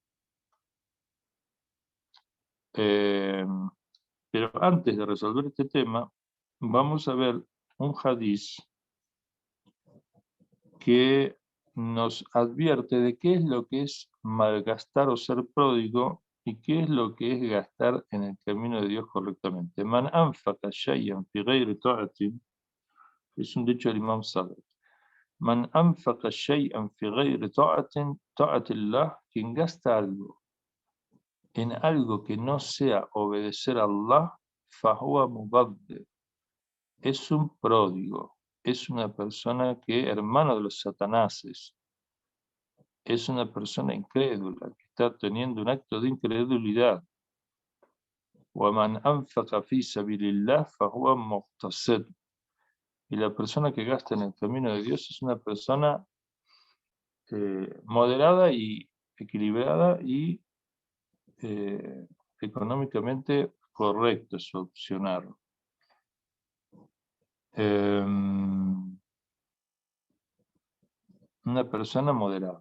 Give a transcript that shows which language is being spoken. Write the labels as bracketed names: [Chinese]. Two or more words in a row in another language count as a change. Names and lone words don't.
[Spanish] Pero antes de resolver este tema, vamos a ver un hadiz que nos advierte de qué es lo que es malgastar o ser pródigo y qué es lo que es gastar en el camino de Dios correctamente. [Arabic] من أنفق شيئا في غير طاعة, [Spanish] es un dicho del Imam Sadr. [Arabic] من أنفق شيئا في غير طاعة الله, [Spanish] quien gasta algo en algo que no sea obedecer a Allah, [Arabic] فهو مبذر, [Spanish] es un pródigo, es una persona que, hermano de los satanases, es una persona incrédula, que está teniendo un acto de incredulidad. [Arabic] وَمَنْ أَنْفَقَ فِي سَبِيلِ اللَّهِ فَهُوَ مُقْتَصِدٌ. [Spanish] Y la persona que gasta en el camino de Dios es una persona moderada y equilibrada y económicamente correcto su opcionar. Una persona moderada.